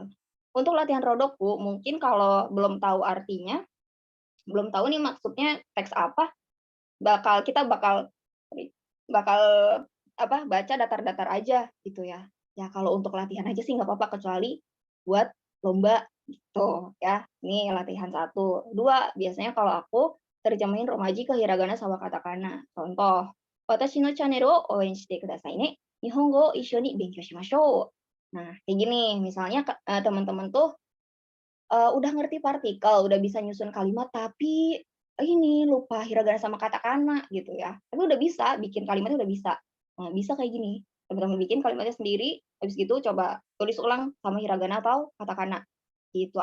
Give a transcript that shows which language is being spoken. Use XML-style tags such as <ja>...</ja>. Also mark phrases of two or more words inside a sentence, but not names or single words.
<id>Untuk latihan Rodoku mungkin kalau belum tahu artinya, belum tahu nih maksudnya teks apa, kita bakal bakal apa, baca datar-datar aja gitu ya. Ya kalau untuk latihan aja sih nggak apa-apa, kecuali buat lomba gitu ya. Ini latihan 1. 2, biasanya kalau aku terjemahin romaji ke hiragana sama katakana. Contoh,</id> <ja>"私のチャンネルを応援してくださいね. 日本語を一緒に勉強しましょう."</ja> <id>Nah, kayak gini, misalnya teman-teman tuh udah ngerti partikel, udah bisa nyusun kalimat, tapi ini lupa hiragana sama katakana gitu ya. Tapi udah bisa, bikin kalimatnya udah bisa. Nah, bisa kayak gini, teman-teman bikin kalimatnya sendiri, habis gitu coba tulis ulang sama hiragana atau katakana, gitu.</id>